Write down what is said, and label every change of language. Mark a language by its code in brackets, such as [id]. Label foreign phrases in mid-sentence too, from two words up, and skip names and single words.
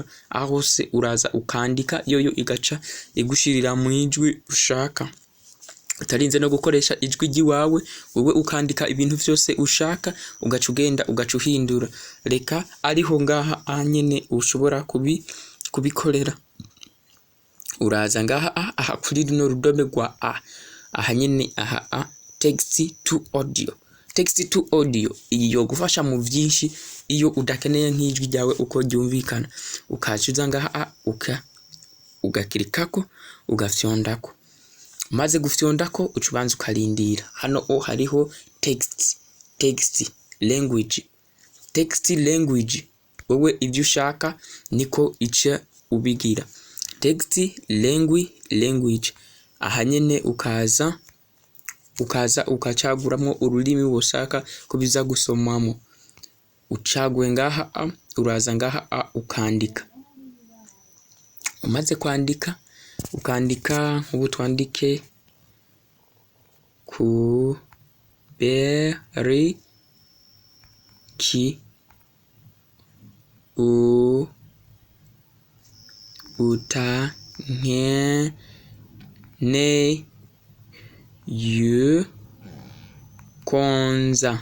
[rn] Aho hose uraza ukandika yoyo igaca igushirira mu ijwi ushaka, utarinze no gukoresha ijwi ryiwawe, wowe ukandika ibintu byose ushaka ugaca ugenda ugaca uhindura. Reka ariho ngaha anyene ushobora kubikorera. Uraza ngaha aha kuri rino rudome rwa aha nyene [en] text to audio [rn] iyo gufasha mu byinshi iyo udakeneye nk'ijwi ryawe uko ryumvikana. Ukacuza ngaha ugakirikako ugafyondako. maze gufyondako uca ubanza ukarindira. Hano hariho [en] text language [rn] wowe ibyo ushaka niko ica ubigira. [en] Text language [rn] aha nyene ukaza ukacaguramwo ururimi woshaka ko biza gusomwamo. Ucaguye ngaha uraza ngaha ukandika. Umaze ukandika ubu twandike kuberiki utankeneye konza.